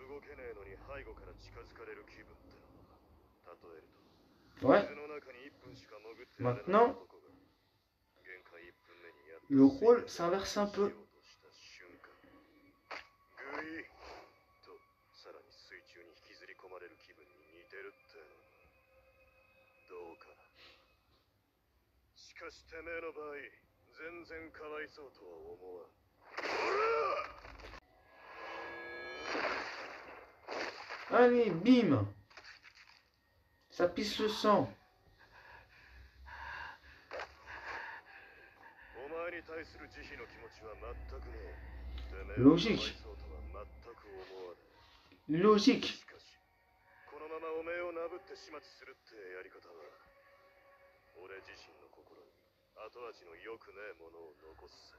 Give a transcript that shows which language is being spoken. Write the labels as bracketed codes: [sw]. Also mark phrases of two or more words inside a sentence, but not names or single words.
[ja] けねえのに背後から近づかれる気分ってのは、例えると、 [fr] Ouais, [ja] 水の中に1分しか潜ってやれない [fr] maintenant, [ja] 男が限界1分目にやっと [fr] le rôle [ja] 水面 [fr] s'inverse un [ja] しよ [fr] peu. [ja] うとした瞬間、グイッとさらに水中に引きずり込まれる気分に似てるってのはどうかな。しかしてめえの場合、全然かわいそうとは思わん。 [fr] Allez, bim. Ça pisse le sang. [ja] お前に対する慈悲の気持ちは全くねえ。てめえのかわい [fr] Logique. [ja] そうとは全く思わねえ。 [fr] Logique. [ja] しかし、このままおめえをなぶって始末するってやり方は、俺自身の心に後味の良くねえものを残すぜ。